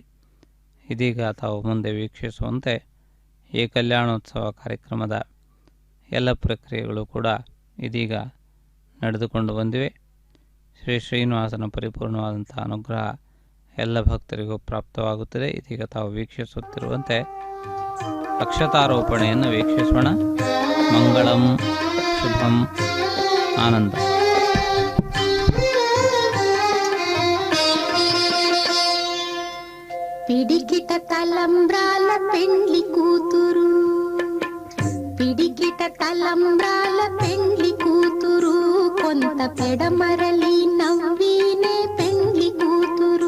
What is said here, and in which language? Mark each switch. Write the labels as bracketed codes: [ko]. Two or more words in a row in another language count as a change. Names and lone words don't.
[kn] ಇದೀಗ ತಾವು ಮುಂದೆ ವೀಕ್ಷಿಸುವಂತೆ ಈ ಕಲ್ಯಾಣೋತ್ಸವ ಕಾರ್ಯಕ್ರಮದ ಎಲ್ಲ ಪ್ರಕ್ರಿಯೆಗಳು ಕೂಡ ಇದೀಗ ನಡೆದುಕೊಂಡು ಬಂದಿವೆ. ಶ್ರೀ ಶ್ರೀನಿವಾಸನ ಪರಿಪೂರ್ಣವಾದಂತಹ ಅನುಗ್ರಹ ಎಲ್ಲ ಭಕ್ತರಿಗೂ ಪ್ರಾಪ್ತವಾಗುತ್ತದೆ. ಇದೀಗ ತಾವು ವೀಕ್ಷಿಸುತ್ತಿರುವಂತೆ ಅಕ್ಷತಾರೋಪಣೆಯನ್ನು ವೀಕ್ಷಿಸೋಣ. ಮಂಗಳಂ ಶುಭಂ ಆನಂದ. [te] పిడికిట తలంబ్రాల పెండ్లి కూతురు, పిడికిట తలంబ్రాల పెండ్లి కూతురు, కొంత పెడమరలి నవ్వినే పెండ్లి కూతురు.